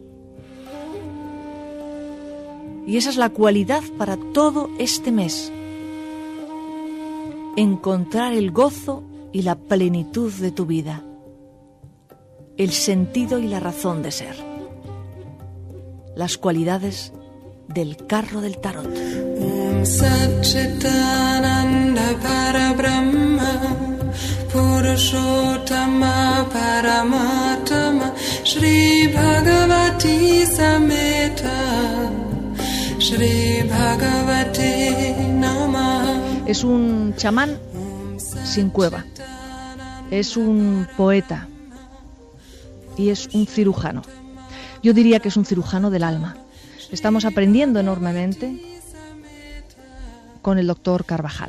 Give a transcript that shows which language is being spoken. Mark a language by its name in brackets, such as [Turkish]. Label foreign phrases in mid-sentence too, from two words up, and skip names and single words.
[Spanish] Y esa es la cualidad para todo este mes. Encontrar el gozo y la plenitud de tu vida. El sentido y la razón de ser. Las cualidades del carro del tarot. [Sanskrit] Om Sat Chitananda Parabrahma Purushottama Paramatama Shri Bhagavati Sameta Shri Bhagavati Namaha. [Spanish] Es un chamán sin cueva, es un poeta y es un cirujano. Yo diría que es un cirujano del alma. Estamos aprendiendo enormemente con el doctor Carvajal.